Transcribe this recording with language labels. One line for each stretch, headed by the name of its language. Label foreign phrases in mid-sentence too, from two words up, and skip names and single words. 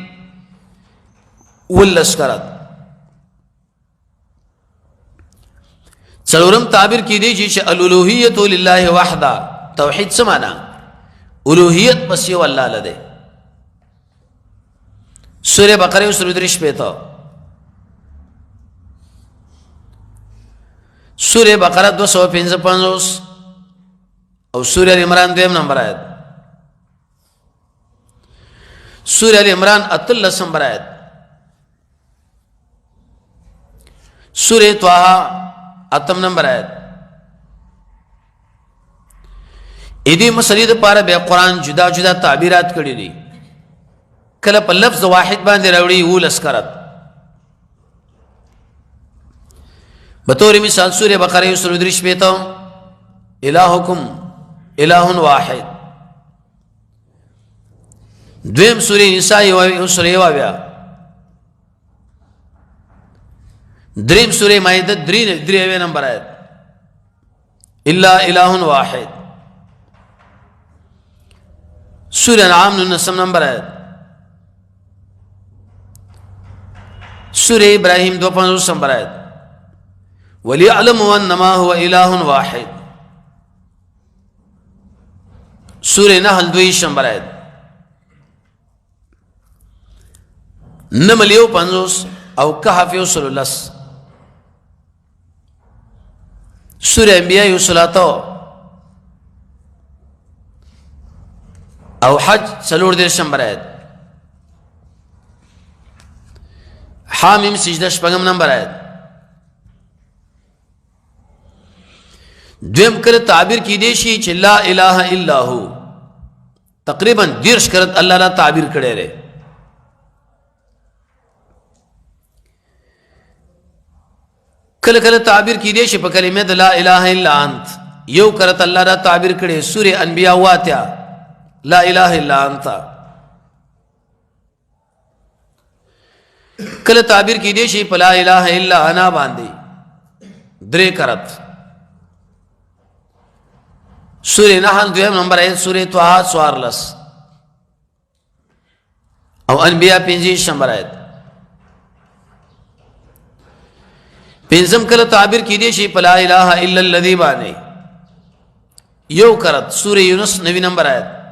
Pashto: ولس کرات څلورم تعبیر کې دی چې
Arabic: الالوهیت لله وحده
Pashto: توحید څه معنا الوهیت پس یو الله لده سورہ بقره سورہ 35 سورہ بقرہ 255 او سورہ عمران 2 نمبر آیت سورہ عمران 38 نمبر آیت سورہ طه 8 نمبر آیت اې دې مسلې د پاره به قرآن جدا جدا تعبیرات کړی دي کله په لفظ واحد باندې راوړي 19 کرت. بطور مثال سورہ بقرہ 133
Arabic: الہکم الہ واحد.
Pashto: دویم سورہ نساء 1 دریم سورہ مائدہ 3 نمبر آیت
Arabic: الا الہ واحد.
Pashto: سورہ انعام 9 نمبر آیت. سورہ ابراہیم 2 نمبر آیت
Arabic: وَلِيَعْلَمُوا أَنَّمَا هُوَ إِلَٰهٌ وَاحِدٌ.
Pashto: سورہ نحل 2 نمبر آیت. نمل 50 او کہف 30. سورہ انبیاء 30 او حج 40 نمبر آیت. حامیم سجدہ 5 نمبر آیت. دویم کله تعبیر کی دیشی چې
Arabic: لا الہ الا ہو
Pashto: تقریبا 10 کرت اللہ را تعبیر کړي رہے. کله کله تعبیر کی دیشی په کلمه
Arabic: لا الہ الا انت
Pashto: یو کرت اللہ را تعبیر کړي. سورہ انبیاء 8
Arabic: لا الہ الا انت.
Pashto: کله تعبیر کی دیشی په
Arabic: لا الہ الا انا
Pashto: باندې 3 کرت. سورہ نحل 2 نمبر آیت. سورہ طه 14 او انبیاء 25 نمبر آیت. پنځم کله تعبیر کی دی شي
Arabic: لا الہ الا الذی
Pashto: باندې یو کرت. سورہ یونس 9 نمبر آیت.